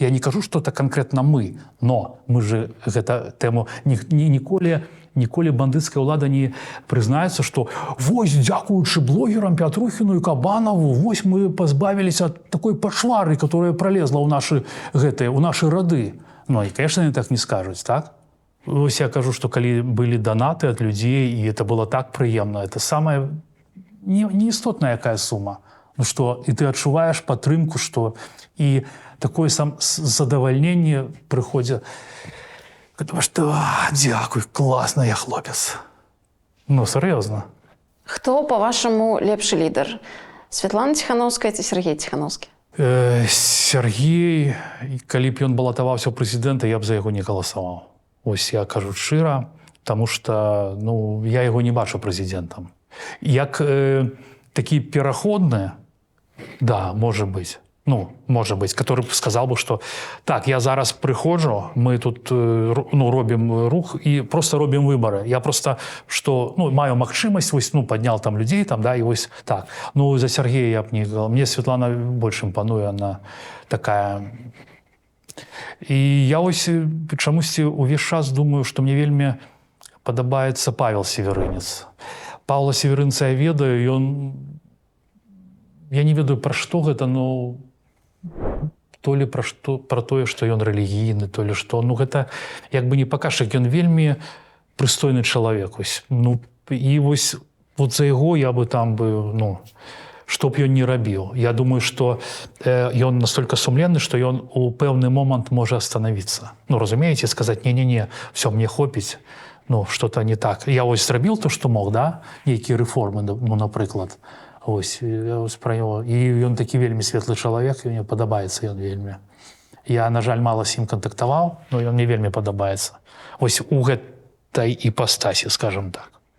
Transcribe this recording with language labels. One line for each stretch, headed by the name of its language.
Belarusian: Я не кажу, што это канкрэтна мы, но мы же гэта тэму ніколі бандыцкая ўлада не прызнаецца, што вось, дзякуючы блогерам Пятрухіну і Кабанаву, вось мы пазбавіліся ад такой пачвары, которая пролезла ў нашы рады. Ну, і, конечно, они так не скажуць, так? Вось я кажу, што калі былі данаты ад людзей, і это было так прыемна, это самая неістотная якая сума. Ну што, і ты адчуваеш падтрымку, што і такое задавальненне прыходзіць. Потому что, дякуй, класна я хлопец. Ну, сур'ёзна. Хто, па-вашаму, лепшы лідар? Святлана Ціханаўская ці Сергей Ціханаўскі? Сергей, калі б ён балатаваўся ў прэзідэнта, я б за яго не галасаваў. Ось я кажу шчыра, таму што, ну, я яго не бачу прэзідэнтам. Як такі пераходны, да, можа быць.
Russian: Ну, может быть, который сказал бы, что так, я зараз приходжу, мы тут ну, робим рух и просто робим выборы. Я просто, что, ну, маю магчимость, ось, ну, поднял там людей, там, да, и ось так. Ну, за Сергея я б не говорил. Мне Светлана больше импонує, она такая.
Belarusian: И я ось чамусьці увесь час думаю, что мне вельмі падабаецца Павел Северынец. Павла Северынца я ведаю, и он... Я не ведаю, пра што гэта, но... То ли пра тое, што ён рэлігійны, то ли што. Ну, гэта як бы не паказчык, ён вельмі прыстойны чалавек. Ну, і вось вот за яго я бы там бы, ну, што б ён не рабіў. Я думаю, што ён настолько сумленны, што ён у пэўны момант можа остановиться. Ну, разумееце, сказаць, не-не-не, все, мне хопіць, ну, что-то не так. Я вось зрабіў то, што мог, да, нейкія рэформы, ну, напрыклад. Ось, я ось пра яго. І ён такі вельмі светлы чалавек, і мне падабаецца ён вельмі. Я, на жаль, мала з ім кантактаваў, но ён мне вельмі падабаецца. Ось у гэтай іпастасі, скажем так.